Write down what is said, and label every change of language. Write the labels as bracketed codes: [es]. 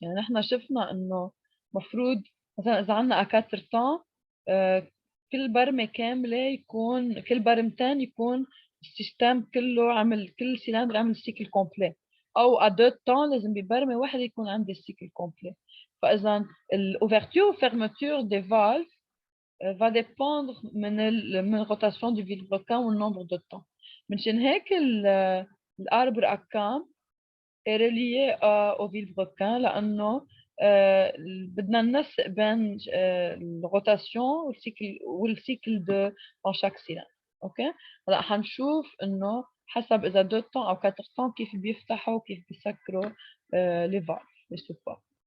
[ar] يعني نحن شفنا إنه مفروض مثلا إذا عندنا أكاترتان كل برمة كاملة يكون كل برمتين يكون السيستم كله عمل كل سيلندر عمل السيكل كومبلي أو أدوتان لازم ببرمة واحدة يكون عندي السيكل كومبلي. فإذا [fr] l'ouverture et fermeture des valves va dépendre [ar] من الروتاسيون [fr] du vilebrequin [ar] والنمبر دو [fr] temps. [ar] منشان هيك الارب اكام [fr] est relié au vilebrequin [ar] لانه بدنا ننسق بين الروتاسيون والسيكل دو [fr] dans chaque cylindre. [ar] اوكي هلا حنشوف انه حسب اذا 2 temps او 4 temps كيف بيفتحوا وكيف بيسكروا لي فالف لي سوبا.